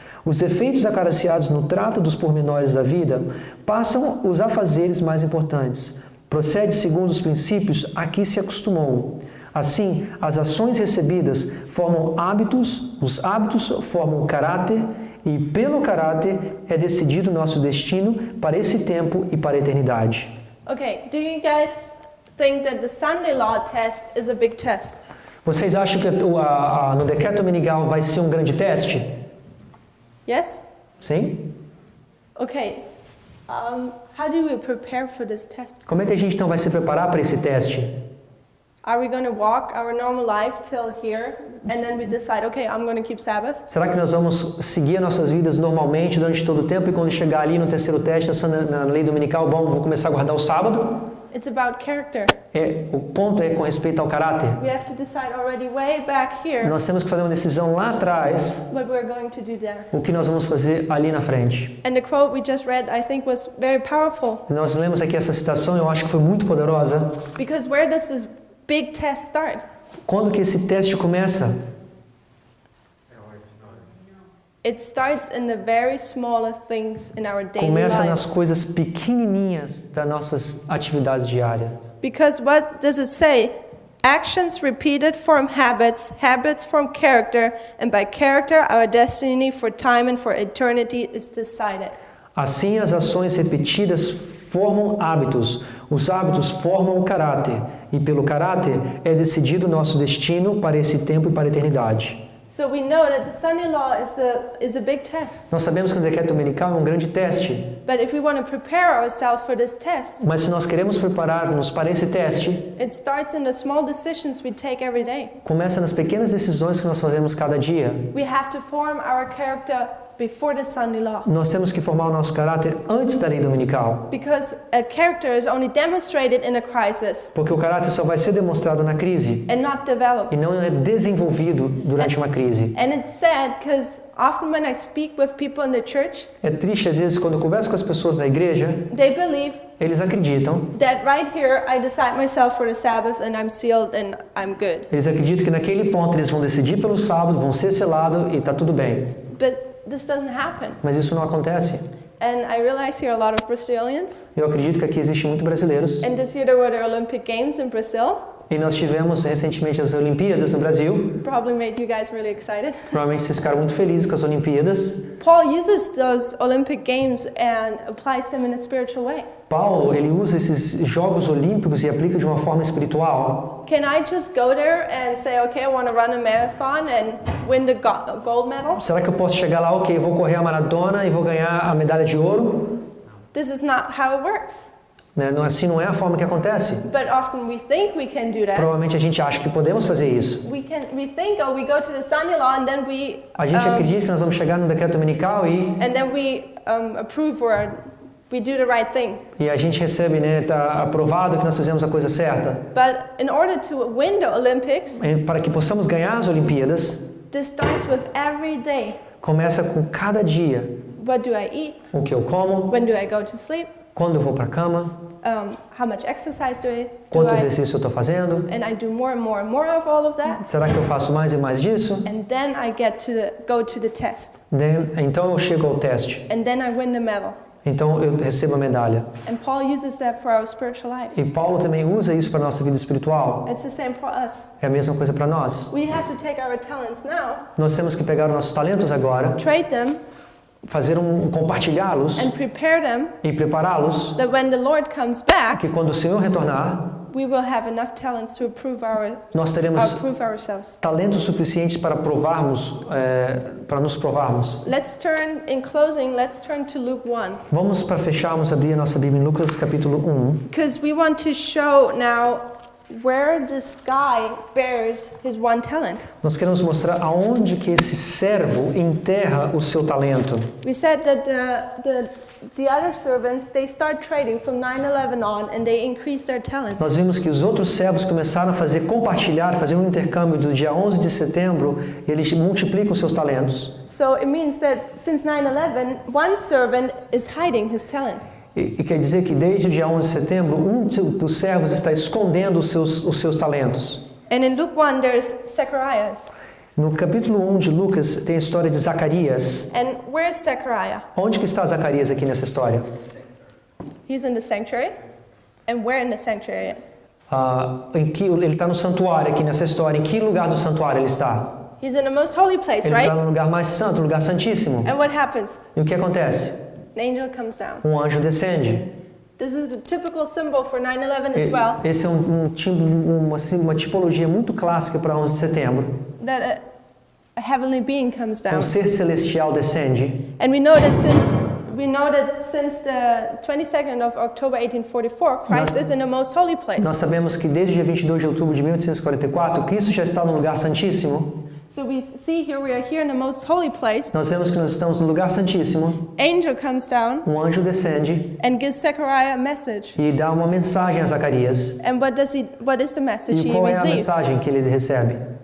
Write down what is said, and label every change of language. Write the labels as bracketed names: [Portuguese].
[Portuguese] Os defeitos acariciados no trato dos pormenores da vida passam os afazeres mais importantes. Procede segundo os princípios a que se acostumou. Assim, as ações recebidas formam hábitos, os hábitos formam caráter, e pelo caráter é decidido nosso destino para esse tempo e para a eternidade. [English] Okay, do you guys think that the Sunday law test is a big test? [Portuguese] Vocês acham que no decreto dominical vai ser um grande teste? [English] Yes? [Portuguese] Sim? [English] Okay. How do we prepare for this test? [Portuguese] Como é que a gente então vai se preparar para esse teste? [English] Are we going to walk our normal life till here and then we decide, okay, I'm going to keep Sabbath? [Portuguese] Será que nós vamos seguir as nossas vidas normalmente durante todo o tempo e quando chegar ali no terceiro teste, na lei dominical, bom, vou começar a guardar o sábado? [English] It's about character. [Portuguese] O ponto é com respeito ao caráter. [English] We have to decide already way back here [Portuguese] Nós temos que fazer uma decisão lá atrás, [English] what we're going to do there. [Portuguese] o que nós vamos fazer ali na frente. [English] And the quote we just read, I think, was very powerful. [Portuguese] Nós lemos aqui essa citação, eu acho que foi muito poderosa. [English] Because where does this big test start? [Portuguese] Quando que esse teste começa? [English] It starts in the very smallest things in our daily [Portuguese] Começa [English] life. [Portuguese] nas coisas pequenininhas das nossas atividades diárias. [English] Because what does it say? Actions repeated form habits, habits form character, and by character our destiny for time and for eternity is decided. [Portuguese] Assim, as ações repetidas formam hábitos, os hábitos formam o caráter, e pelo caráter é decidido nosso destino para esse tempo e para a eternidade. [English] So we know that the Sunday law is a big test. [Portuguese] Nós sabemos que o decreto dominical é um grande teste, [English] But if we want to prepare ourselves for this test, [Portuguese] mas se nós queremos preparar-nos para esse teste, [English] it starts in the small decisions we take every day. [Portuguese] começa nas pequenas decisões que nós fazemos cada dia. [English] We have to form our character before the Sunday law. [Portuguese] Nós temos que formar o nosso caráter antes da lei dominical, [English] Because a character is only demonstrated in a crisis [Portuguese] porque o caráter só vai ser demonstrado na crise [English] and not developed. [Portuguese] e não é desenvolvido durante uma crise. [English] And it's sad because often when I speak with people in the church, [Portuguese] É triste às vezes quando eu converso com as pessoas da igreja, [English] they believe [Portuguese] eles acreditam, [English] that right here I decide myself for the Sabbath and I'm sealed and I'm good. [Portuguese] eles acreditam que naquele ponto eles vão decidir pelo sábado, vão ser selados e está tudo bem. [English] But this doesn't happen. [Portuguese] Mas isso não acontece. [English] And I realize here are a lot of Brazilians. [Portuguese] Eu acredito que aqui existem muitos brasileiros. [English] And this year there were the Olympic Games in Brazil. [Portuguese] E nós tivemos recentemente as Olimpíadas no Brasil. [English] Probably made you guys really excited. [Portuguese] Provavelmente vocês ficaram muito felizes com as Olimpíadas. [English] Paul uses those Olympic Games and applies them in a spiritual way. [Portuguese] Paulo, ele usa esses Jogos Olímpicos e aplica de uma forma espiritual. [English] Can I just go there and say, okay, I want to run a marathon and win the gold medal? [Portuguese] Será que eu posso chegar lá, ok, vou correr a maratona e vou ganhar a medalha de ouro? [English] This is not how it works. [Portuguese] Não, assim não é a forma que acontece. [English] But often we think we can do that. [Portuguese] Provavelmente a gente acha que podemos fazer isso. [English] We think, oh, we go to the Sunday law and then we [Portuguese] A gente acredita que nós vamos chegar no decreto dominical e [English] approve or we do the right thing. [Portuguese] a gente recebe, né, tá aprovado que nós fizemos a coisa certa. [English] But in order to win the Olympics, [Portuguese] Para que possamos ganhar as Olimpíadas, [English] this starts with every day. [Portuguese] começa com cada dia. [English] What do I eat? [Portuguese] O que eu como, [English] When do I go to sleep? [Portuguese] quando eu vou para a cama, [English] How much exercise do [Portuguese] quanto [English] I? [Portuguese] exercício eu estou fazendo. [English] And I do more and more and more of all of that. [Portuguese] Será que eu faço mais e mais disso? [English] And then I go to the test. [Portuguese] Então eu chego ao teste. [English] And then I win the medal. [Portuguese] Então eu recebo a medalha. [English] And Paul uses that for our spiritual life. [Portuguese] E Paulo também usa isso para a nossa vida espiritual. [English] It's the same for us. [Portuguese] É a mesma coisa para nós. [English] We have to take our talents now, [Portuguese] Nós temos que pegar os nossos talentos agora, [English] trade them, [Portuguese] fazer compartilhá-los [English] and prepare them [Portuguese] e prepará-los, [English] that when the Lord comes back, [Portuguese] que quando o Senhor retornar, [English] we will have enough talents to [Portuguese] nós teremos [English] prove ourselves. [Portuguese] talentos suficientes para para nos provarmos. [English] Let's turn, in closing, let's turn to Luke 1. [Portuguese] Vamos para fecharmos, abrir a nossa Bíblia em Lucas capítulo 1. [English] Because we want to show now where this guy bears his one talent. [Portuguese] Nós queremos mostrar aonde que esse servo enterra o seu talento. [English] We said that the other servants, they start trading from 9/11 on and they increase their talents. [Portuguese] Nós vimos que os outros servos começaram a fazer um intercâmbio do dia 11 de setembro, e eles multiplicam seus talentos. [English] So it means that since 9/11, one servant is hiding his talent. [Portuguese] E quer dizer que desde o dia 11 de setembro, um dos servos está escondendo os seus talentos. [English] And in Luke 1, there's Zacharias. [Portuguese] No capítulo 1 de Lucas tem a história de Zacarias. [English] And where's Zechariah? [Portuguese] Onde que está Zacarias aqui nessa história? [English] He's in the sanctuary. And where in the sanctuary? [Portuguese] Ele está no santuário aqui nessa história. Em que lugar do santuário ele está? [English] He's in the most holy place, [Portuguese] Ele [English] right? [Portuguese] está no lugar mais santo, no lugar santíssimo. [English] And what happens? [Portuguese] E o que acontece? [English] An angel comes down. [Portuguese] Um anjo descende. [English] This is the typical symbol for 9/11 as well. [Portuguese] Esse é uma tipologia muito clássica para 11 de setembro. [English] That a heavenly being comes down. [Portuguese] Um ser celestial descende. [English] And we know that since the 22nd of October 1844, Christ is in the most holy place. [Portuguese] Nós sabemos que desde o dia 22 de outubro de 1844, Cristo já está no lugar santíssimo. [English] So we see here we are here in the most holy place. [Portuguese] Nós vemos que nós estamos no lugar santíssimo. [English] Angel comes down [Portuguese] Um anjo descende [English] and gives Zechariah a message. [Portuguese] e dá uma mensagem a Zacarias. [English] And what is the message [Portuguese] E [English] he [Portuguese] qual é a [English] receives? [Portuguese] mensagem que ele recebe?